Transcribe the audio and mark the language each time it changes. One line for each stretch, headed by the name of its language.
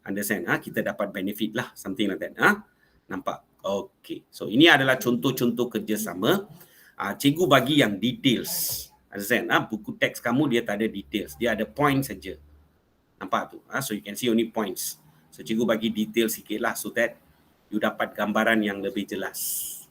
Malay: Kita dapat benefit lah,
English: something like that.
Malay: Nampak? Okay. So ini adalah contoh-contoh kerjasama. Cikgu bagi yang details. Buku teks kamu dia tak ada details, dia ada points saja. Nampak tu?
English: So you can see only points.
Malay: So cikgu bagi detail sikit lah
English: so that you
Malay: dapat gambaran yang lebih jelas.